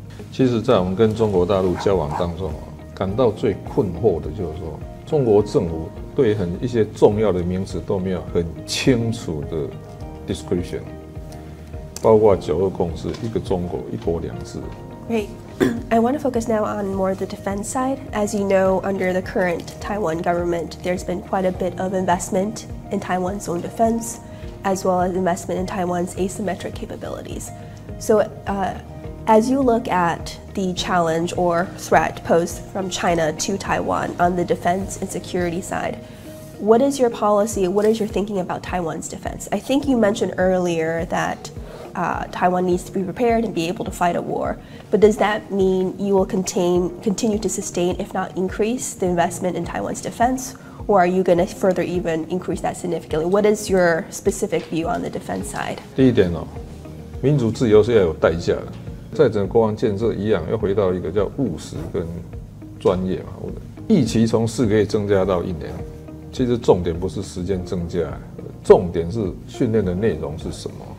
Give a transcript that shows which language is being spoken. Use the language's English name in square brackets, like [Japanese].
[Chinese] 其实，在我们跟中国大陆交往当中感到最困惑的就是说，中国政府对一些重要的名词都没有很清楚的 [English] description， [Chinese] 包括9·2共识、一个中国、一国两制。 [English] Great. I want to focus now on more the defense side. As you know, under the current Taiwan government, there's been quite a bit of investment in Taiwan's own defense, as well as investment in Taiwan's asymmetric capabilities. So, as you look at the challenge or threat posed from China to Taiwan on the defense and security side, what is your policy? What is your thinking about Taiwan's defense? I think you mentioned earlier that Taiwan needs to be prepared and be able to fight a war. But does that mean you will continue to sustain, if not increase, the investment in Taiwan's defense? Or are you going to further even increase that significantly? What is your specific view on the defense side? [Chinese] 第一点民主自由是要有代价的，在整个国防建设一样，要回到一个叫务实跟专业嘛。役期从4个月增加到1年，其实重点不是时间增加，重点是训练的内容是什么。